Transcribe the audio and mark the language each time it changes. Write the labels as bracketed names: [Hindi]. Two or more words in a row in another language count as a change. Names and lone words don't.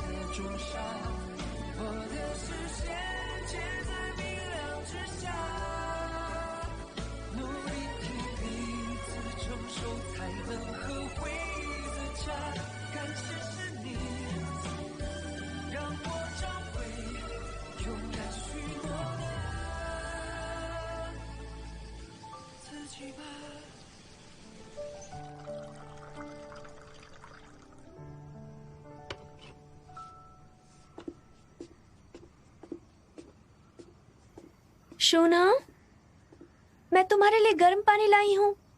[Chinese] 种沙，我的视线却在明亮之下，努力替彼此承受，才能和回忆自洽。感谢是你，让我找回勇敢许诺的自己吧。 [Hindi] शोना, मैं तुम्हारे लिए गर्म पानी लाई हूं।